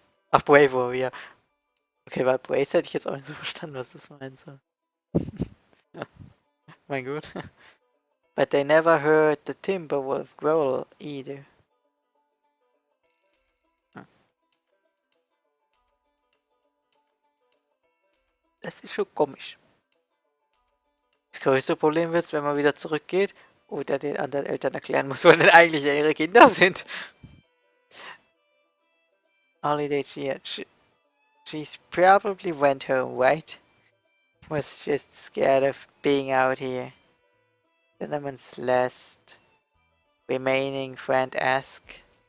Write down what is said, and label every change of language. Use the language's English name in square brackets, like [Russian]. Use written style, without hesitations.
[German] Ach, Bravo, ja. Okay, bei Brace hätte ich jetzt auch nicht so verstanden, was das meint. So. Mein Gott. [English] But they never heard the Timberwolf growl either. [German] Das ist schon komisch. Das größte Problem wird, wenn man wieder zurückgeht oder den anderen Eltern erklären muss, wo denn eigentlich ihre Kinder sind. [English] Holiday, she's probably went home, right? Was just scared of being out here. Cinnamon's last remaining friend asked.